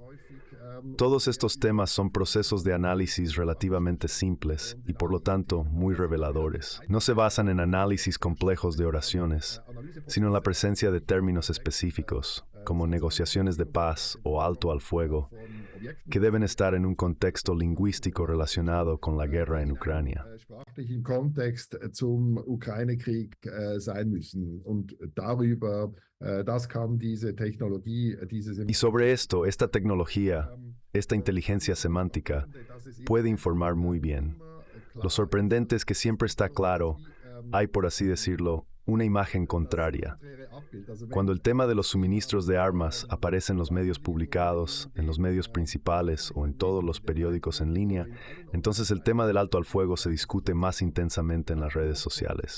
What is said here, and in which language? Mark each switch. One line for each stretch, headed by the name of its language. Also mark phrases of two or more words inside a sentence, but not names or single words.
Spanish: Todos estos temas son procesos de análisis relativamente simples y, por lo tanto, muy reveladores. No se basan en análisis complejos de oraciones, sino en la presencia de términos específicos, como negociaciones de paz o alto al fuego, que deben estar en un contexto lingüístico relacionado con la guerra en Ucrania.
German: Sprachlichen Kontext zum Ukraine-Krieg sein müssen. Und darüber, das kann diese Technologie,
Spanish: Y sobre esto, esta tecnología, esta inteligencia semántica, puede informar muy bien. Lo sorprendente es que siempre está claro, hay, por así decirlo, una imagen contraria. Cuando el tema de los suministros de armas aparece en los medios publicados, en los medios principales o en todos los periódicos en línea, entonces el tema del alto al fuego se discute más intensamente en las redes sociales.